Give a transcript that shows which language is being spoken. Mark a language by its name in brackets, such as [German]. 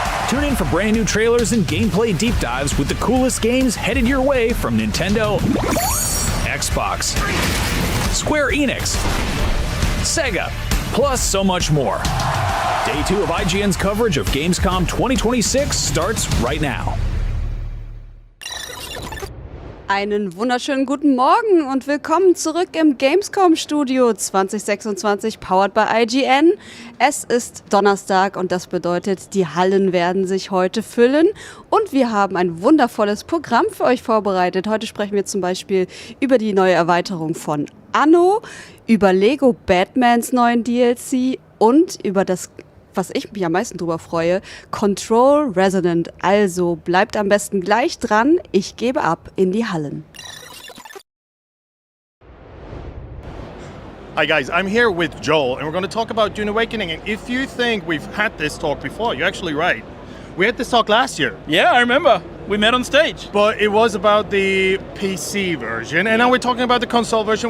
[English] Tune in for brand new trailers and gameplay deep dives with the coolest games headed your way from Nintendo, Xbox, Square Enix, Sega, plus so much more. Day 2 of IGN's coverage of Gamescom 2026 starts right now. [German] Einen wunderschönen guten Morgen und willkommen zurück im Gamescom-Studio 2026, [English] powered by IGN. [German] Es ist Donnerstag und das bedeutet, die Hallen werden sich heute füllen und wir haben ein wundervolles Programm für euch vorbereitet. Heute sprechen wir zum Beispiel über die neue Erweiterung von Anno, über Lego Batmans neuen DLC und über das, was ich mich am meisten drüber freue, Control Resonant. Also bleibt am besten gleich dran. Ich gebe ab in die Hallen. [English] Hi guys, I'm here with Joel and we're going to talk about Dune Awakening, and if you think we've had this talk before, you're actually right. We had this talk last year. Yeah, I remember. We met on stage. But it was about the PC version, and now we're talking about the console version.